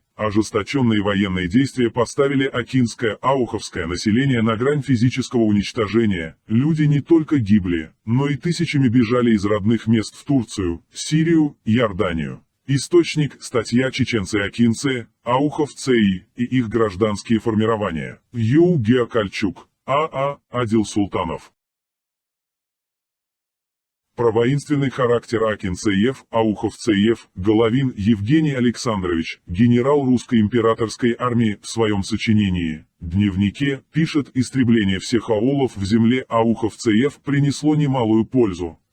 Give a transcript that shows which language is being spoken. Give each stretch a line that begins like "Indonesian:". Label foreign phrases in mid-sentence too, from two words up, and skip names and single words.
Russian: Ожесточенные военные действия поставили акинское, ауховское население на грань физического уничтожения. Люди не только гибли, но и тысячами бежали из родных мест в Турцию, Сирию, Иорданию. Источник – статья «Чеченцы-акинцы, ауховцеи и их гражданские формирования». Ю.Г. Кальчук. Адил Султанов. Про воинственный характер акинцеев, ауховцеев, Головин Евгений Александрович, генерал русской императорской армии, в своем сочинении «Дневнике» пишет: истребление всех аулов в земле ауховцеев принесло немалую пользу.